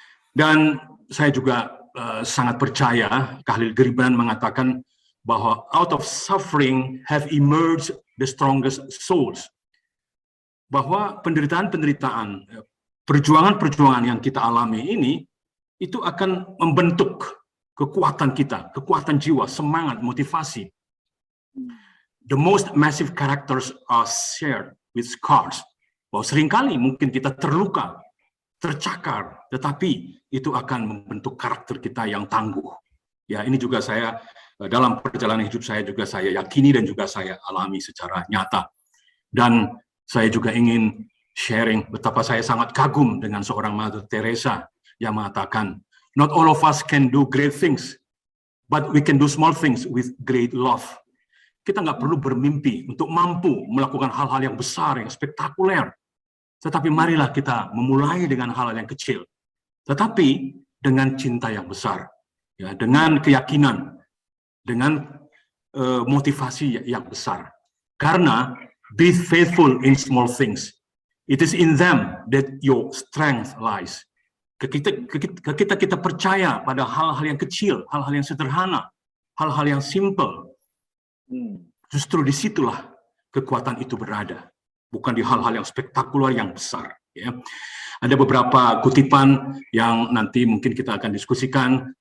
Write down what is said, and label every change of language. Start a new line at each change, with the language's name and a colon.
Indonesian: Dan saya juga sangat percaya, Khalil Gibran mengatakan bahwa
English: out of suffering have emerged the strongest souls.
Indonesian: Bahwa penderitaan-penderitaan, perjuangan-perjuangan yang kita alami ini, itu akan membentuk kekuatan kita, kekuatan jiwa, semangat, motivasi.
English: The most massive characters are shared with scars.
Indonesian: Bahwa seringkali mungkin kita terluka, tercakar, tetapi itu akan membentuk karakter kita yang tangguh. Ya, ini juga saya dalam perjalanan hidup saya juga saya yakini dan juga saya alami secara nyata. Dan saya juga ingin sharing betapa saya sangat kagum dengan seorang Mother Teresa yang mengatakan,
English: not all of us can do great things, but we can do small things with great love.
Indonesian: Kita nggak perlu bermimpi untuk mampu melakukan hal-hal yang besar, yang spektakuler. Tetapi marilah kita memulai dengan hal-hal yang kecil. Tetapi dengan cinta yang besar. Ya, dengan keyakinan, dengan motivasi yang besar. Karena
English: be faithful in small things. It is in them that your strength lies.
Indonesian: Ketika kita percaya pada hal-hal yang kecil, hal-hal yang sederhana, hal-hal yang simple, justru disitulah kekuatan itu berada, bukan di hal-hal yang spektakuler yang besar. Ya. Ada beberapa kutipan yang nanti mungkin kita akan diskusikan.